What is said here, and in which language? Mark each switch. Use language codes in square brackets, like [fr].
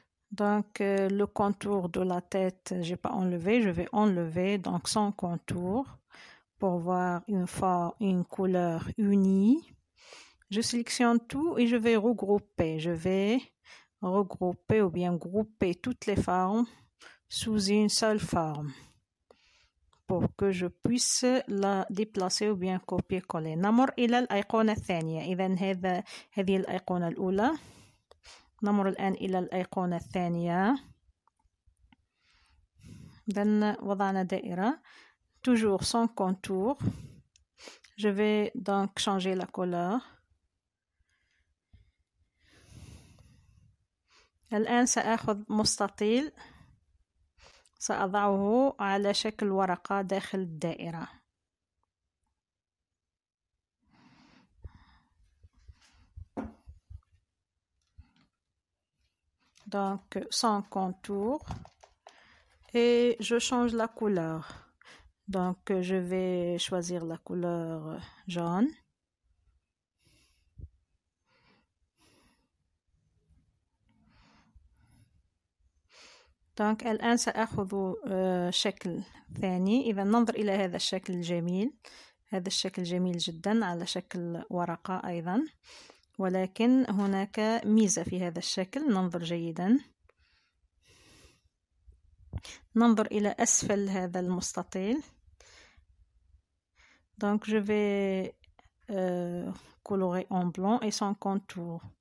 [fr] Donc le contour de la tête, j'ai pas enlevé, je vais enlever donc sans contour pour voir une couleur unie. Je sélectionne tout et je vais regrouper. Je vais regrouper ou bien grouper toutes les formes sous une seule forme pour que je puisse la déplacer ou bien copier-coller. [ar] نمر إلى الأيقونة الثانية. إذا هذه الأيقونة الأولى. نمر الآن إلى الأيقونة الثانية. إذا وضعنا دائرة [fr] toujours sans contour. Je vais donc changer la couleur. [ar] الآن سأخذ مستطيل سأضعه على شكل ورقة داخل الدائرة. [fr] Donc sans contour et je change la couleur. Donc je vais choisir la couleur jaune. [ar] دونك الآن سأخذ شكل ثاني. إذا ننظر إلى هذا الشكل الجميل، هذا الشكل جميل جدا على شكل ورقة أيضا، ولكن هناك ميزة في هذا الشكل. ننظر جيدا، ننظر إلى أسفل هذا المستطيل. [fr] Donc je vais colorer en blanc et sans contour.